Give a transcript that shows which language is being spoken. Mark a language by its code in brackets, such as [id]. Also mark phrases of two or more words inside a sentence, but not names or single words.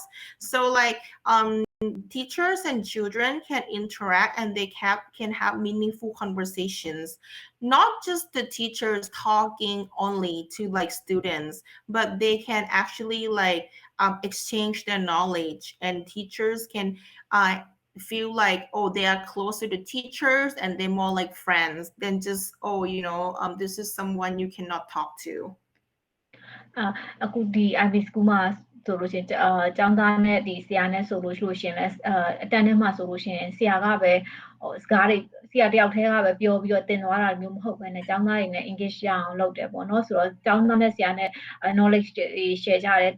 [en] So like teachers and children can interact, and they can have meaningful conversations, not just the teachers talking only to like students, but they can actually like exchange their knowledge, and teachers can feel like, oh, they are closer to teachers, and they're more like friends than just, oh, this is someone you cannot talk to. [my] အခုဒီ IB school မှာဆိုလို့ရှိရင်ကျောင်းသားနဲ့ဒီဆရာနဲ့ဆိုလို့ရှိရင်လည်းအတန်းထဲမှာဆိုလို့ရှိရင်ဆရာကပဲစကားတွေဆရာတယောက်တည်းကပဲပြောပြီးတော့တင်သွားတာမျိုးမဟုတ်ဘဲနဲ့ကျောင်းသားတွေနဲ့ engage ရအောင်လုပ်တယ်ပေါ့နော်ဆိုတော့ကျောင်းသားနဲ့ဆရာနဲ့ knowledge တွေ share ကြတယ်သူ